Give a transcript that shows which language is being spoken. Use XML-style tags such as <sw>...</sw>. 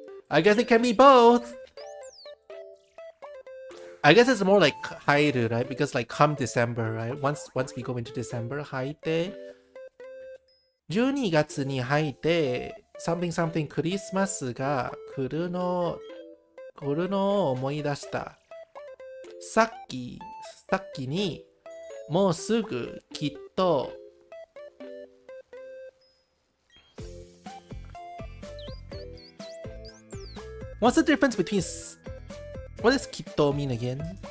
<en>I guess it can be both. I guess it's more like hairu, right? Because like come December, right? Once we go into December, haite.</en> <ja>12月に入って</ja> <en>something</en> <ja>クリスマスが来るのを思い出した。さっきにもうすぐきっと</ja> <en>What's the difference between what does kitto mean again?</en>